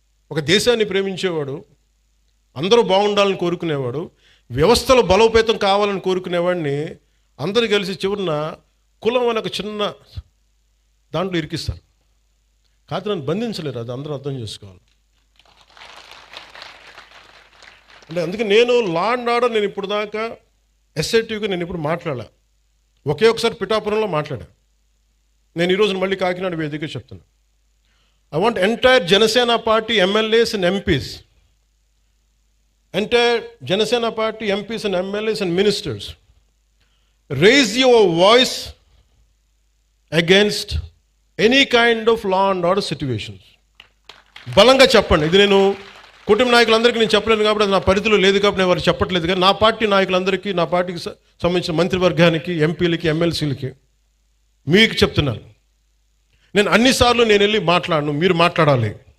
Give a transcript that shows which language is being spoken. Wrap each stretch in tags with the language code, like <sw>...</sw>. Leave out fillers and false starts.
<te>ఒక దేశాన్ని ప్రేమించేవాడు, అందరూ బాగుండాలని కోరుకునేవాడు, వ్యవస్థలు బలోపేతం కావాలని కోరుకునేవాడిని అందరూ కలిసి చివరిన కులం అనే ఒక చిన్న దాంట్లో ఇరికిస్తారు. కాదు, నన్ను బంధించలేరు. అది అందరూ అర్థం చేసుకోవాలి. అంటే అందుకే నేను లా అండ్ ఆర్డర్ నేను ఇప్పుడు దాకా ఎస్ఐటీగా నేను ఇప్పుడు మాట్లాడా. ఒకే ఒకసారి పిఠాపురంలో మాట్లాడా. నేను ఈరోజు మళ్ళీ కాకినాడ వేదిక చెప్తున్నా.</te> <en>I want entire Janasena party MLAs and MPs, entire Janasena party MPs and MLAs and ministers, raise your voice against any kind of law and order situations.</en> <te>బలంగా చెప్పండి. ఇది నేను కుటుంబ నాయకులందరికీ నేను చెప్పలేను కాబట్టి అది నా పరిధిలో లేదు కాబట్టి నేను వారు చెప్పట్లేదు. కానీ నా పార్టీ నాయకులందరికీ, నా పార్టీకి సంబంధించిన మంత్రివర్గానికి, ఎంపీలకి, ఎమ్మెల్సీలకి మీకు చెప్తున్నాను. నేను అన్నిసార్లు నేను వెళ్ళి మాట్లాడను, మీరు మాట్లాడాలి.</te>